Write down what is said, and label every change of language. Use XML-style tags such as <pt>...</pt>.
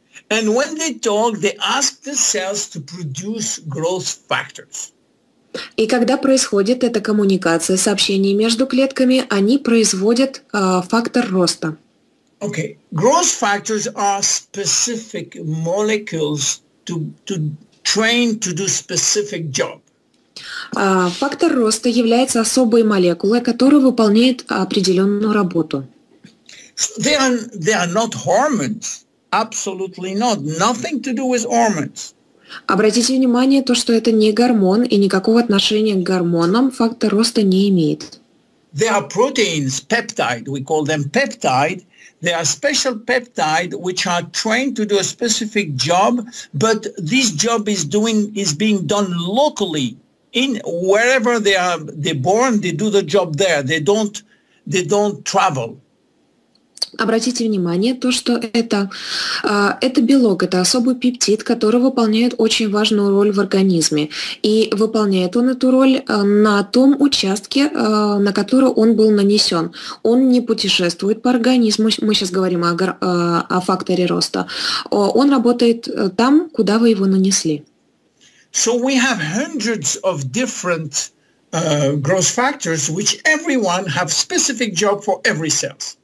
<en>And when they talk, they ask the cells to produce growth factors.</en> <ru>И когда происходит эта коммуникация, сообщение между клетками, они производят фактор роста.</ru> <en>Okay. Growth factors are specific molecules to train to do specific job.</en> <ru>Фактор роста является особой молекулой, которая выполняет определенную работу.</ru> <en>They are not hormones. Absolutely not. Nothing to do with hormones.</en> <ru>Обратите внимание, то, что это не гормон и никакого отношения к гормонам фактор роста не имеет.</ru> <en>They are proteins, peptide. We call them peptide. They are special peptide which are trained to do a specific job, but this job is being done locally. In wherever they're born, they do the job there. They don't travel.</en> <ru>Обратите внимание, то, что это белок, это особый пептид, который выполняет очень важную роль в организме. И выполняет он эту роль на том участке, на который он был нанесен. Он не путешествует по организму, мы сейчас говорим о факторе роста. Он работает там, куда вы его нанесли.</ru> <en>So we have hundreds of different growth factors, which everyone have specific job for every cell.</en>